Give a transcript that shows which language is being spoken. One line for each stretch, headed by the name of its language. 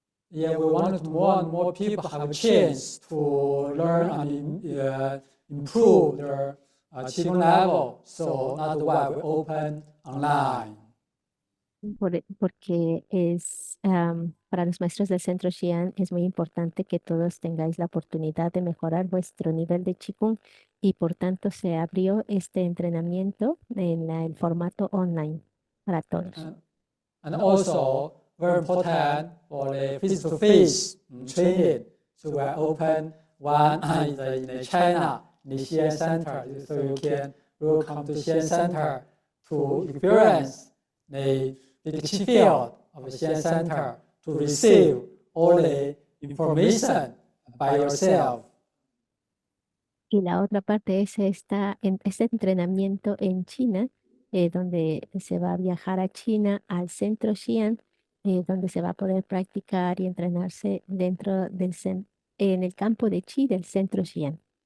English: yeah, we wanted more and more people have a chance to learn and improve their Qigong level. So that's why we open online.
Spanish: Porque para los maestros del centro Xi'an es muy importante que todos tengáis la oportunidad de mejorar vuestro nivel de Qigong y por tanto se abrió este entrenamiento en el formato online para todos.
English: And also, very important for the face-to-face training. So we open one in China, in the Xi'an Center. So you can come to Xi'an Center to experience the Qi field of the Xi'an Center, to receive all the information by yourself.
Spanish: Y la otra parte es este entrenamiento en China, donde se va a viajar a China, al centro Xi'an, donde se va a poder practicar y entrenarse dentro en el campo de Qi del centro Xi'an.